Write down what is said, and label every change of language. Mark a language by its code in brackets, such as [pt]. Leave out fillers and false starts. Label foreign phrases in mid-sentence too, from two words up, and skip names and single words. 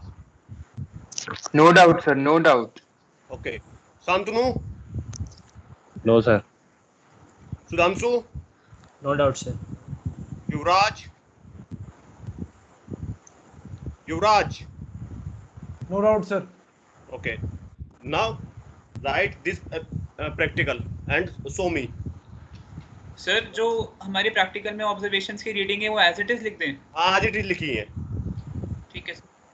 [en] No doubt, sir. No doubt. Okay. Santanu? No, sir. Sudhamsu? No doubt, sir. Yuvraj? Yuvraj? No doubt, sir. Okay. Now write this practical and show me. [hi] सर जो हमारे प्रैक्टिकल में ऑब्जर्वेशंस की रीडिंग है वो [en] as it is [hi] लिख दें. [en] as it [hi] लिखी है. ठीक है सर.